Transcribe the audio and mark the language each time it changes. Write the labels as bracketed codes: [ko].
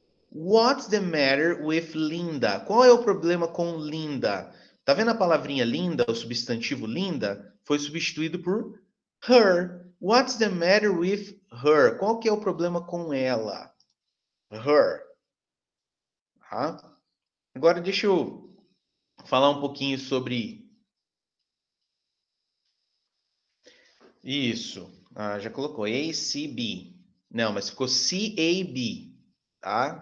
[en] What's the matter with Linda? [pt] Qual é o problema com Linda? Tá vendo a palavrinha Linda, o substantivo Linda? Foi substituído por her. [en] What's the matter with her? [pt] Qual que é o problema com ela? Her. Tá? Agora deixa eu falar um pouquinho sobre isso. Ah, já colocou A-C-B. Não, mas ficou C-A-B. Tá?